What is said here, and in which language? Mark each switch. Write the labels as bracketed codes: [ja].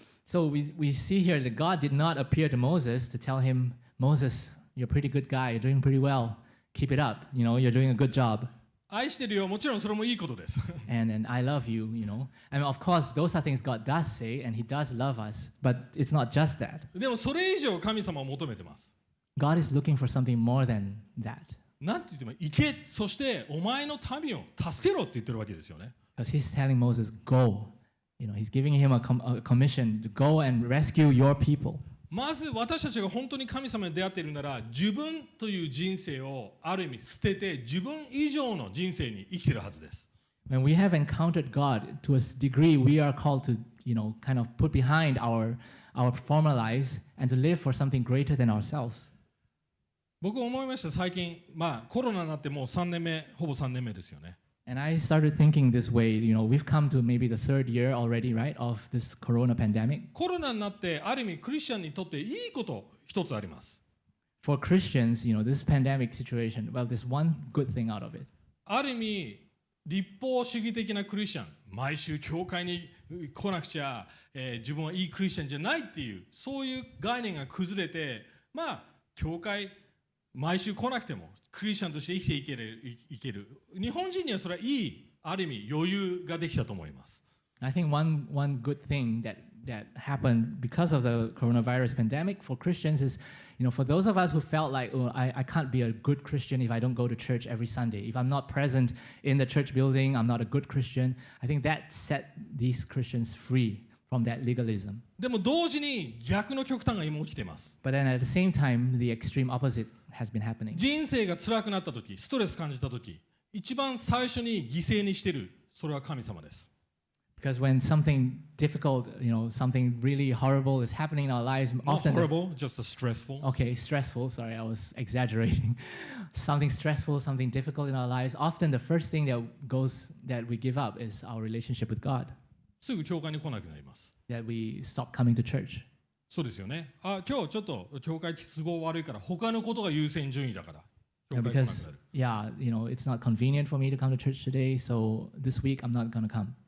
[en] So we see here that God did not appear to Moses to tell him, Moses, you're a pretty good guy, you're doing pretty well. Keep it up, you're doing a good job. [ja] 愛してるよ。もちろんそれもいいことです。 [en] And I love you, I mean, of course, those are things God does say, and He does love us. But it's not just that. [ja] でもそれ以上神様を求めてます。 [en] God is looking for something more than that. [ja] なんて言っても行け、そしてお前の民を助けろって言ってるわけですよね。 [en] Because He's telling Moses, go. He's giving him a commission to go and rescue your people. [ja] まず私たちが本当に神様に出会っているなら、自分という人生をある意味捨てて、自分以上の人生に生きているはずです。 [en] When we have encountered God, to a degree, we are called to, kind of put behind our former lives and to live for something greater than ourselves. [ja] 僕思いました、最近、コロナになってもう3年目、ほぼ3年目ですよね。 [en] And I started thinking this way, we've come to maybe the third year already, right, of this corona pandemic. [ja] コロナになってある意味クリスチャンにとっていいこと一つあります。 [en] For Christians, this pandemic situation, well, there's one good thing out of it. [ja] ある意味立法主義的なクリスチャン、毎週教会に来なくちゃ、自分はいいクリスチャンじゃないっていうそういう概念が崩れて、教会毎週来なくてもクリスチャンとして生きていける。日本人にはそれはいい、ある意味余裕ができたと思います。 [en] I think one good thing that happened because of the coronavirus pandemic for Christians is, for those of us who felt like, I can't be a good Christian if I don't go to church every Sunday. If I'm not present in the church building, I'm not a good Christian. I think that set these Christians free from that legalism. [ja] でも同時に逆の極端が今起きています。 [en] But then at the same time, the extreme opposite has been happening. [ja] 人生が辛くなった時、ストレス感じた時、一番最初に犠牲にしている、それは神様です。 [en] Because when something difficult, something really horrible is happening in our lives, Not often horrible, just stressful. Okay, stressful. Sorry, I was exaggerating. Something stressful, something difficult in our lives. Often the first thing that we give up is our relationship with God. [ja] すぐ教会に来なくなります。 [en] That we stop coming to church. [ja] そうですよね。今日ちょっと教会都合悪いから他のことが優先順位だから。教会来なくなる。 [en] Because it's not convenient for me to come to church today, so this week I'm not going to come.